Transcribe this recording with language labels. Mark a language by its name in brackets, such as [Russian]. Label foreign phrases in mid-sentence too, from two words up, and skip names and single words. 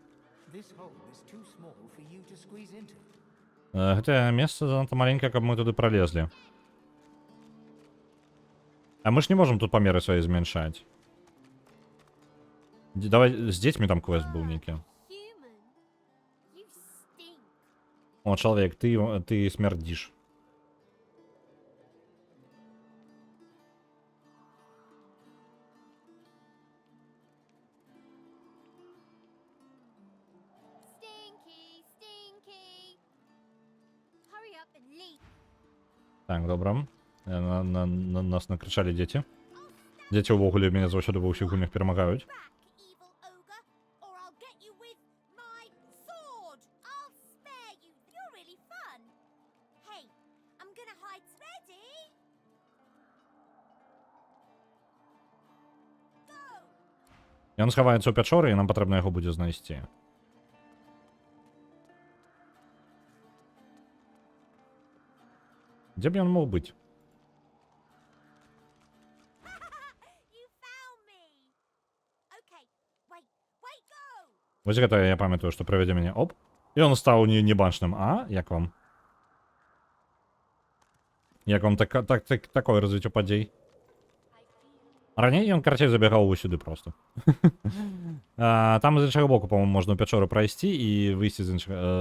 [Belarusian] Гэтае месца занадта маленькае, каб мы туды пролезлі. А мы ж не можам тут памеры свае змяншаць. Давай, з дзецьмі там квест быў нейкі. О, чалавек, ты смярдзіш. [English] Stinky, stinky. Hurry up and leave. [Belarusian] Так, добра. Нас накричалі дзеці. Дзеці ўвогуле мяне заўсёды ва ўсіх гульнях перамагаюць. [English] Back, evil ogre, or I'll get you with my sword. I'll spare you. You're really fun. Hey, I'm gonna hide. Ready? Go. [Belarusian] Ён схаваецца ў пячоры, і нам патрэбна яго будзе знайсці. Дзе б ён мог быць? [English] You found me. Okay, wait, go. [Belarusian] Вось гэта я памятаю, што правядзе мяне. Оп. І ён стаў небачным. А? Як вам? Як вам такое развіццё падзей? Раней ён, карацей, забегаў вось сюды просто. Там з іншага боку, по-моему, можна ў пячору прайсці і выйсці з іншага...